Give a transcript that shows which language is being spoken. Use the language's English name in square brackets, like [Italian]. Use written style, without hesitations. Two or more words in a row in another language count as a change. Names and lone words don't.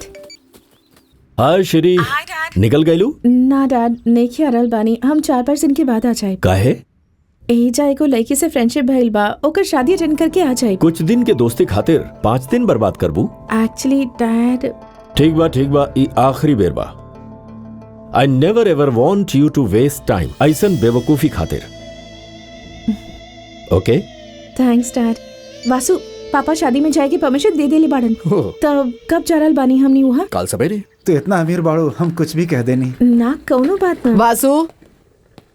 [Bhojpuri] हाय श्री, निकल गईलू? ना डैड, नेकी अरल बानी, हम 4-5 दिन के बाद आ जाए। काहे? यही जाए को लड़की से फ्रेंडशिप भइल बा, ओकर शादी अटेंड करके आ जाए। कुछ दिन के दोस्ती खातिर 5 दिन बर्बाद करबू? [English] Actually Dad. [Bhojpuri] ठीक बा, ई आखिरी बेर बा। [English] I never ever want you to waste time [Bhojpuri] ऐसन बेवकूफी खातिर। ओके? [English] Thanks Dad. [Bhojpuri] वासु, पापा शादी में जाए के परमिशन दे देली बाड़न। तब कब चरल बानी हमनी वहाँ? काल सवेरे। तो इतना अमीर बाड़ू, हम कुछ भी कह देनी। ना कौनो बात ना।